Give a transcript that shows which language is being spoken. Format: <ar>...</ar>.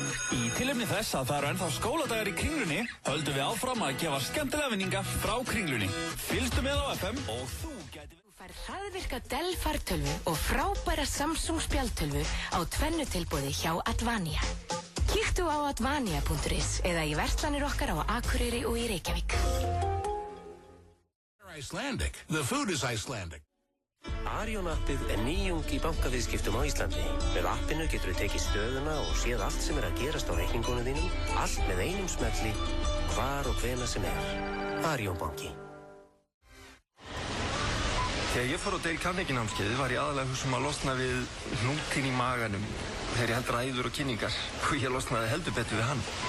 <is>Í tilefni þess að það eru ennþá skóladagar í Kringlunni höldum við áfram að gefa skemmtilega vinninga frá Kringlunni. Fylgstu með á FM og þú gæti... Þú fær hraðvirka Dell fartölvu og frábæra Samsung spjaldtölvu á tvennutilboði hjá Advania. Kíktu á advania.is eða í verslanir okkar á Akureyri og í Reykjavík.</is> <en>Icelandic. The food is Icelandic.</en> <is>Arion appið er nýjung í bankaviðskiptum á Íslandi. Með appinu getur þú tekið stöðuna og séð allt sem að gerast á reikningunum þínum, allt með einum smelli, hvar og hvena sem Arion banki. Þegar ég fór á Dale Carnegie námskeiðið var ég aðalega hugsa að losna við hnútinn í maganum þegar ég held ræður og kynningar og ég losnaði heldur betur við hann.</is>